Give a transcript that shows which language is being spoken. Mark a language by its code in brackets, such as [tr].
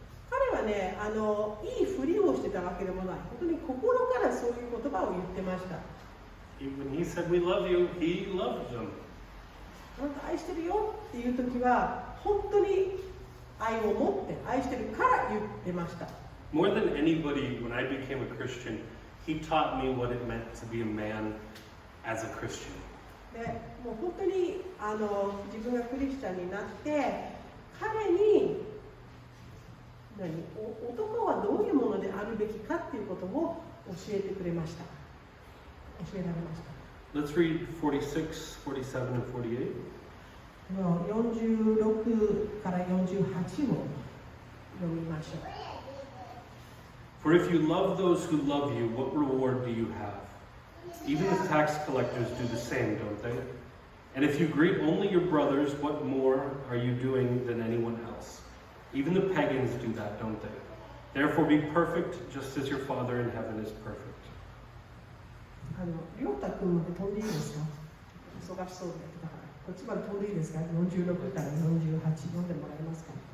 [ja] 彼はね、いいふりをしてたわけでもない。本当に心からそういう言葉を言ってました。 [en] When he said, we love you, he loved them. [ja] あなた愛してるよっていう時は、本当に愛を持って愛してるから言ってました。 [en] More than anybody, when I became a Christian, he taught me what it meant to be a man as a Christian. [ja] で、もう本当に自分がクリスチャンになって彼に男はどういうものであるべきかっていうことを教えてくれました。教えられました。 [en] Let's read 46, 47, and 48. [ja] 46から48を読みましょう。 [en] For if you love those who love you, what reward do you have? Even the tax collectors do the same, don't they? And if you greet only your brothers, what more are you doing than anyone else? Even the pagans do that, don't they? Therefore be perfect, just as your Father in heaven is perfect. [ja] りょうたくんまで飛んでいいですか？忙しそうで。だからこっちまで飛んでいいですか？46から48読んでもらえますか？